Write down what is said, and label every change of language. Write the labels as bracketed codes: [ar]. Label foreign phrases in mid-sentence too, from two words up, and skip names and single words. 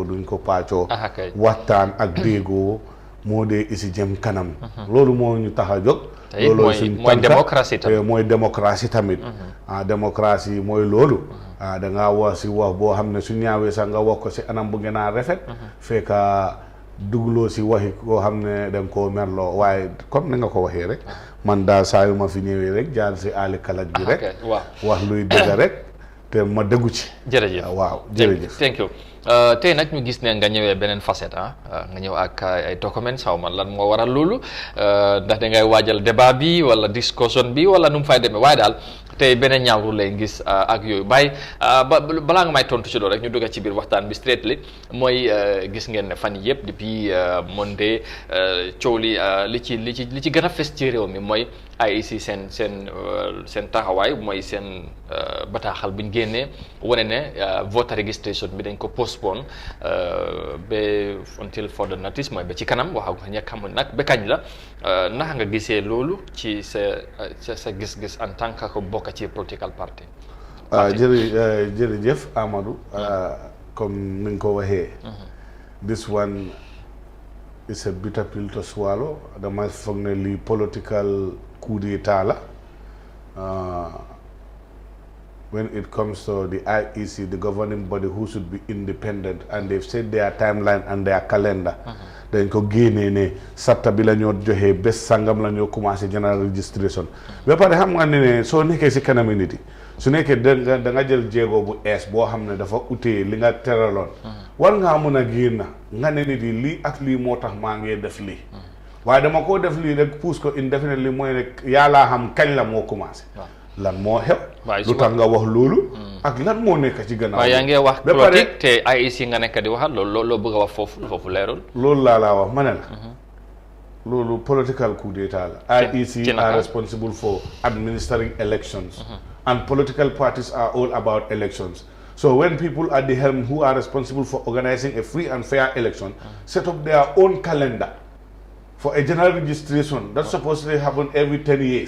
[wo] duñ ko paccoo waxtaan ak déggoo moo dee isi jëm kanam loolu moo ñu tax a jóg loolu suñ mooy démocratie tamit démocratie mooy loolu da ngaa wax si wax boo xam ne su ñaawee sax nga wax ko si anam bu gën a rafet fekka dugloo si waxi koo xam ne da nga koo merloo, waaye comme ni nga ko waxee rek man daal saa yu ma fi ñëwee rek jaar si aali kalaj bi rek wax luy dëgg rek te ma déggu ci. jërëjëf waaw jërëjëf [en] thank you. [wo] tey nag ñu gis ne nga ñëwee beneen facette nga ñëw ak ay documents xaw ma lan moo waral loolu ndax da ngay waajal débat bi wala discussion bi wala nu mu fay demee, waaye daal tey beneen ñaawru lay gis ak yooyu bàyyi balaa nga may tontu ci loolu rek ñu dugg ci biir waxtaan bi straightly mooy gis ngeen ne fan yëpp depuis Monday coow li ci gën a fes ci réew mi mooy IEC seen taxawaay mooy seen bataaxal buñ génnee wane ne [en] voter registration [wo] bi dañ ko postpone ba [en] until further notice [wo] mooy ba ci kanam wax nga xamul nag ba kañ la naka nga gisee loolu ci sa gis-gis [fr] en tant que [wo] ko bokk ci [en] political party. [wo] jërëjëf Amadou comme ni nga ko waxee [en] this one is a bitter pill to swallow [wo] dama foog ne lii [en] political coup d'état la when it comes to the IEC, the governing body who should be independent, and they've set their timeline and their calendar. [wo] Then ko génnee ne satta bi la ñoo joxe bés sangam la ñoo commencé [en] general registration. [wo] ba pare xam nga ne soo nekkee si kanami nit yi su nekkee da nga jël jéego bu ees boo xam ne dafa utee li nga teraloon. war ngaa mun a génn nga ne nit yi lii ak lii moo tax maa ngi def lii. waaye dama koo def lii rek pousse ko indefinitely mooy rek yàllaa xam kañ la moo commencé. lan moo xew. lu tax nga wax loolu. ak lan moo nekk ci gannaaw. waaye yaa ngi wax politique te IEC nga nekk di waxal loolu bëgg a wax foofu leerul. loolu laa wax ma ne la. loolu [en] political coup d'état [wo] la. [en] IEC are responsible for administering elections. And political parties are all about elections. So when people at the helm who are responsible for organizing a free and fair election set up their own calendar for a general registration that's supposed to happen every 10 years.